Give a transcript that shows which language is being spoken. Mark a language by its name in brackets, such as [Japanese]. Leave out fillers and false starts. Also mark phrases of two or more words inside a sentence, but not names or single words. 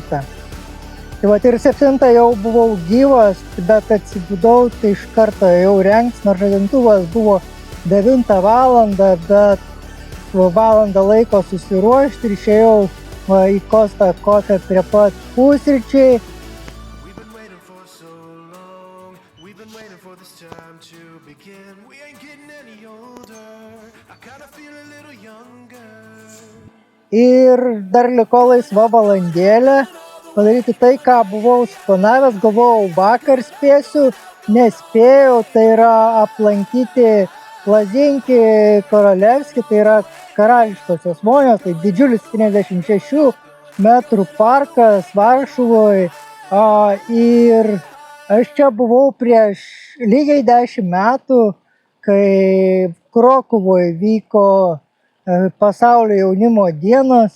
[Lithuanian] Tai va, ir 7 jau buvau gyvas, bet atsibudau, tai iš karto jau rengtis, nors žadintuvas buvo 9 valandą, bet valandą laiko susiruošti ir išėjau į Costa Coffee prie pat pusryčiai. [English] We've been waiting for so long. We've been waiting for this time to begin. We ain't getting any older. I kinda feel a little younger. [Lithuanian] Ir dar liko laisva valandėlė padaryti tai, ką buvau suplanavęs, galvojau vakar spėsiu, nespėjau, tai yra aplankyti Lazinki Korolevski, tai yra karališkosios vonios, tai didžiulis 56 metrų parkas Varšuvoje, Ir aš čia buvau prieš lygiai 10 metų, kai Krokuvoje vyko pasaulio jaunimo dienos.